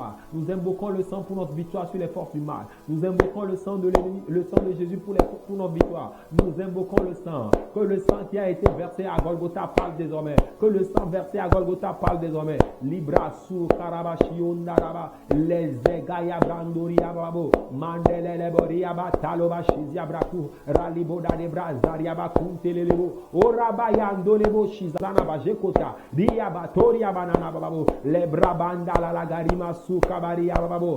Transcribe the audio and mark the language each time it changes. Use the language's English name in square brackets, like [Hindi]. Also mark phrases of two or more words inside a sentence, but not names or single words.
[French] Nous invoquons le sang pour notre victoire sur les forces du mal. Nous invoquons le sang de l'ennemi, le sang de Jésus pour pour notre victoire. Nous invoquons le sang. Que le sang qui a été versé à Golgotha parle désormais. Que le sang versé à Golgotha parle désormais. Libra su karabashio naraba. Les egaya brandoria babo. Mandele leboria bataloba shizia braku. Raliboda de brazaria bakuntelelebo. Orabayando lebo shizana bajekota. Dia batoria banana babo. Lebra banda la lagarima su kabaria babo.